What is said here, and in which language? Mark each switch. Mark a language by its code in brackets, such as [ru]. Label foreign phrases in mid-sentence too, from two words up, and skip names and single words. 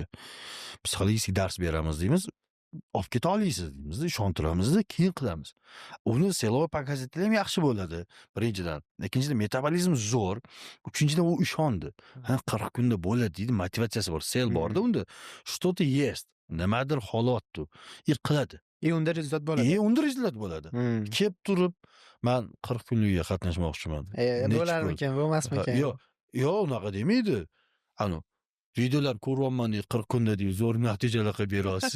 [uz] Psixologik dars beramiz deymiz. Olib keta olasiz deymiz, ishontiramizda, keyin qilamiz. Uni [ru] силовой показатель [uz] ham yaxshi bo'ladi, birinchidan. Ikkinchidan metabolizm zo'r. Uchinchidan u ishondi. 40 kunda bo'ladi deydi, motivatsiyasi bor, sel borda unda. [ru] Что-то есть. [uz] Nimadir holatdu. Qiladi. Unda rezultat bo'ladi. Unda rezultat bo'ladi. Kelib turib, men 40 kunlikka qatnashmoqchiman. Bo'larmikan, bo'lmasmikan? Yo'q, unaqa demaydi. Ano videolar ko'ryapman deydi, 40 kunda deydi, zo'r natijalar qilib berasiz.